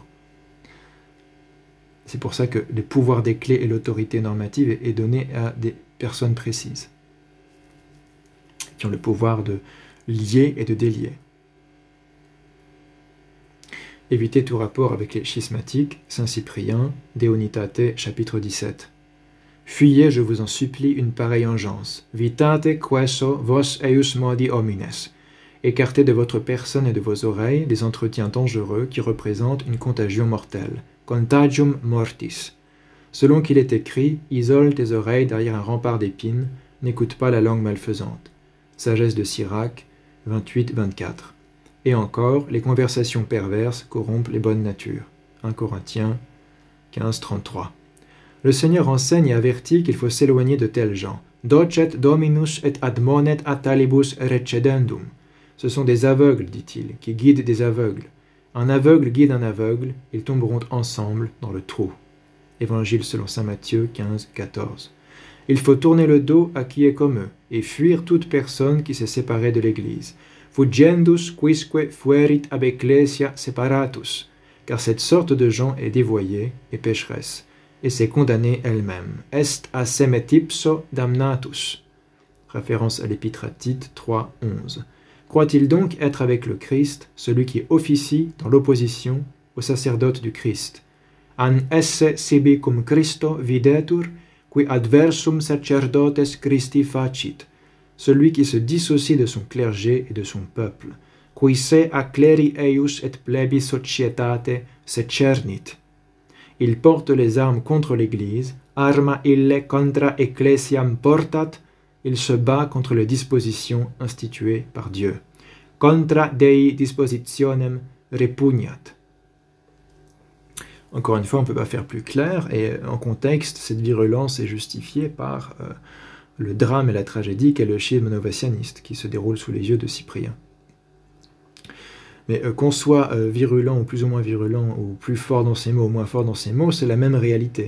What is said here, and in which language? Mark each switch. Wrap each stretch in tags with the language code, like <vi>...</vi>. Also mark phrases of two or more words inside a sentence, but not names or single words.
<fr>C'est pour ça que le pouvoir des clés et l'autorité normative est donné à des personnes précises, qui ont le pouvoir de lier et de délier. Évitez tout rapport avec les schismatiques, Saint Cyprien, De Unitate, chapitre 17. Fuyez, je vous en supplie, une pareille engeance.</fr> <la>Vitate queso vos eius modi homines.</la> <fr>Écartez de votre personne et de vos oreilles des entretiens dangereux qui représentent une contagion mortelle.</fr> <la>Contagium mortis.</la> <fr>Selon qu'il est écrit, isole tes oreilles derrière un rempart d'épines, n'écoute pas la langue malfaisante. Sagesse de Sirach, 28-24. Et encore, les conversations perverses corrompent les bonnes natures. 1 Corinthiens 15-33. Le Seigneur enseigne et avertit qu'il faut s'éloigner de tels gens.</fr> <la>Docet dominus et admonet a talibus recedendum.</la> <fr>Ce sont des aveugles, dit-il, qui guident des aveugles. Un aveugle guide un aveugle, ils tomberont ensemble dans le trou. Évangile selon saint Matthieu 15-14. Il faut tourner le dos à qui est comme eux, et fuir toute personne qui s'est séparée de l'Église.</fr> <la>Fugendus quisque fuerit ab ecclesia separatus,</la> <fr>car cette sorte de gens est dévoyée et pécheresse, et s'est condamnée elle-même.</fr> <la>Est a semetipso damnatus.</la> <fr>Référence à l'épître à Tite 3:11. Croit-il donc être avec le Christ, celui qui officie dans l'opposition au sacerdoce du Christ?</fr> <la>An esse sibi cum Christo videtur, qui adversum sacerdotes Christi facit,</la> <fr>celui</fr> <la>qui se dissocie de son clergé et de son peuple, qui se a cleri eius et plebis societate secernit.</la> <fr>Il porte les armes contre l'Église,</fr> <la>arma ille contra ecclesiam portat,</la> <fr>il se bat contre les dispositions instituées par Dieu.</fr> <la>Contra Dei dispositionem repugnat.</la> <fr>Encore une fois, on ne peut pas faire plus clair, et en contexte, cette virulence est justifiée par le drame et la tragédie qu'est le schisme novacianiste, qui se déroule sous les yeux de Cyprien. Mais qu'on soit virulent ou plus ou moins virulent, ou plus fort dans ses mots ou moins fort dans ses mots, c'est la même réalité.</fr>